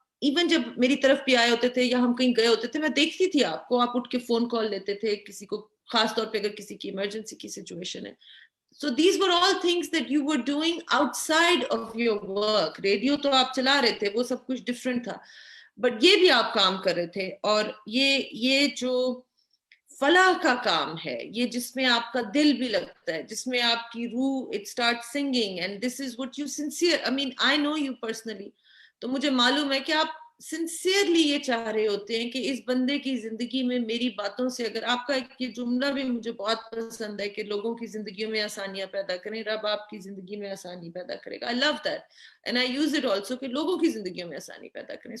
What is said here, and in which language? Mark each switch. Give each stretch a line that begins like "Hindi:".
Urdu: Even جب میری طرف بھی آئے ہوتے تھے یا ہم کہیں گئے ہوتے تھے, میں دیکھتی تھی آپ کو, آپ اٹھ کے فون کال لیتے تھے کسی کو, خاص طور پہ اگر کسی کی ایمرجنسی کی سچویشن ہے.
English: So these were all things that you were doing outside of your work.
Urdu: Radio تو آپ چلا رہے تھے, وہ سب کچھ ڈفرینٹ تھا, بٹ یہ بھی آپ کام کر رہے تھے. اور یہ جو فلاح کا کام ہے, یہ جس میں آپ کا دل بھی لگتا ہے, جس میں آپ کی روح
English: it start singing, and this is what you sincere, I mean I know you personally,
Urdu: تو مجھے معلوم ہے کہ آپ سنسیئرلی یہ چاہ رہے ہوتے ہیں کہ اس بندے کی زندگی میں میری باتوں سے, اگر آپ کا یہ جملہ بھی مجھے بہت پسند ہے کہ لوگوں کی زندگیوں میں آسانیاں پیدا کریں, رب آپ کی زندگی میں آسانی پیدا کرے گا.
English: I love that and I use it also
Urdu: کہ لوگوں کی زندگیوں میں آسانی پیدا کریں.